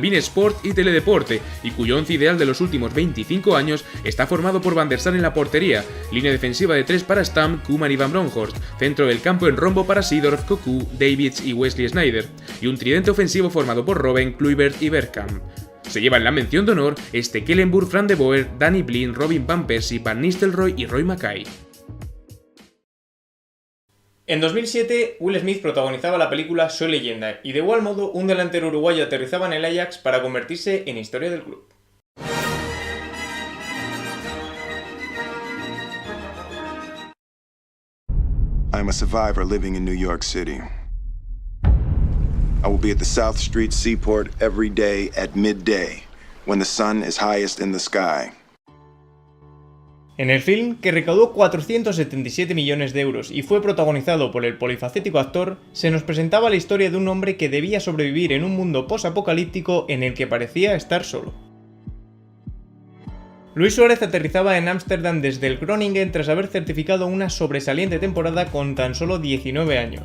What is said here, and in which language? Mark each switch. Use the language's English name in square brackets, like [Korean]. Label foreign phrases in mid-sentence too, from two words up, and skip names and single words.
[Spanish] beIN Sport y Teledeporte, y cuyo once ideal de los últimos 25 años está formado por Van der Sar en la portería, línea defensiva de 3 para Stam, Koeman y Van Bronckhorst, centro del campo en rombo para Seedorf, Cocu, Davids y Wesley Sneijder, y un tridente ofensivo formado por Robben, Kluivert y Bergkamp. Se llevan la mención de honor Stekelenburg, Fran de Boer, Danny Blind, Robin van Persie, Van Nistelrooy y Roy Mackay. En 2007, Will Smith protagonizaba la película Soy Leyenda y de igual modo un delantero uruguayo aterrizaba en el Ajax para convertirse en historia del club. [English] I'm a survivor living in New York City. I will be at the South Street Seaport every day at midday, when the sun is highest in the sky. [Spanish] En el film, que recaudó 477 millones de euros y fue protagonizado por el polifacético actor, se nos presentaba la historia de un hombre que debía sobrevivir en un mundo posapocalíptico en el que parecía estar solo. Luis Suárez aterrizaba en Ámsterdam desde el Groningen tras haber certificado una sobresaliente temporada con tan solo 19 años.